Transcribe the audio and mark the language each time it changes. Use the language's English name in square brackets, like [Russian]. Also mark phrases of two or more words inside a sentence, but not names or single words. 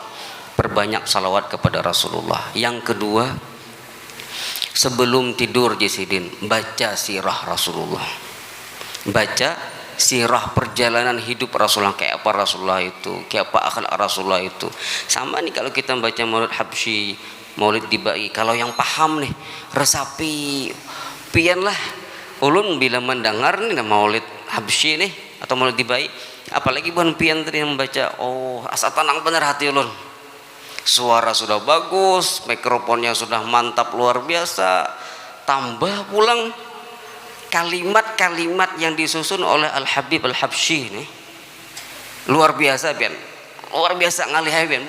[Indonesian] Perbanyak salawat kepada Rasulullah. Yang kedua, sebelum tidur Jasidin, baca sirah Rasulullah, baca sirah perjalanan hidup Rasulullah, kayak apa Rasulullah itu, kayak apa akhlak Rasulullah itu. Sama nih kalau kita baca Maulid Habsyi, Maulid dibai. Kalau yang paham nih [Banjar] resapi pian lah ulun [Indonesian] bila mendengar nih Maulid Habsyi nih atau Maulid dibai, apalagi bukan pian tadi yang membaca, [Banjar] oh asa tenang bener hati ulun. [Indonesian] Suara sudah bagus, mikrofonnya sudah mantap luar biasa, tambah pulang kalimat-kalimat yang disusun oleh Al Habib Al Habsyi nih luar biasa pian, luar biasa [Banjar] ngalih pian.